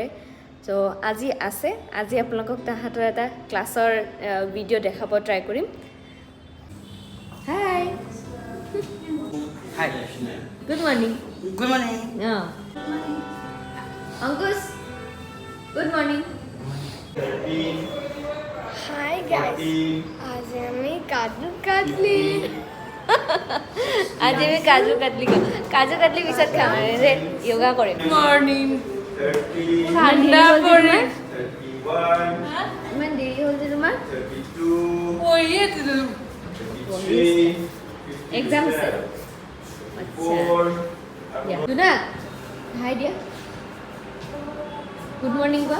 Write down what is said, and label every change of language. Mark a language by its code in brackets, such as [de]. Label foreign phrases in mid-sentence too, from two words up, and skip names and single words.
[as] চ' আজি আপোনালোকক তাহাঁতৰ এটা ক্লাছৰ ভিডিঅ' দেখাব ট্ৰাই কৰিম। হাই [en] Hi. good morning. Good morning. [as] অঁ অংকুশ [en] good morning. Hi guys, [hi] आज हमें काजू [as] কাটলি পিছত খাম যে য়োগা কৰিম। मॉर्निंग ঠাণ্ডা পৰে। ইমান দেৰি হ'ল যে তোমাৰ? পঢ়িয়ে এক্সাম আছে? আচ্ছা দুনা হাই দিয়া, [en] good morning [as] কোৱা।